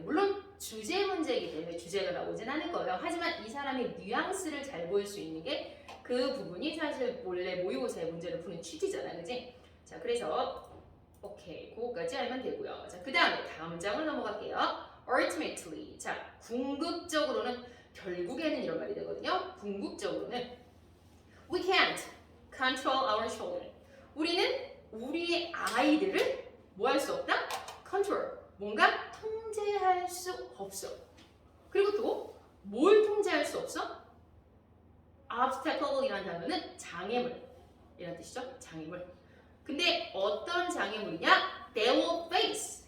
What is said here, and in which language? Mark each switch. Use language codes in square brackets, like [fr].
[ko] 물론 주제 문제이기 때문에 주제가 나오진 않을 거예요. 하지만 이 사람의 뉘앙스를 잘 보일 수 있는 게 그 부분이 사실 원래 모의고사의 문제를 푸는 취지잖아, 그지? 자, 그래서 오케이, 그거까지 알면 되고요. 자, 그 다음에 다음 문장으로 넘어갈게요. Ultimately, 자, 궁극적으로는 결국에는 이런 말이 되거든요. 궁극적으로는 [en] We can't control our children. [ko] 우리는 우리의 아이들을 뭐 할 수 없다? Control, 뭔가 통제할 수 없어. 그리고 또 뭘 통제할 수 없어? Obstacle이라는 단어는 장애물 이란 뜻이죠. 장애물. 근데 어떤 장애물이냐? [en] They will face.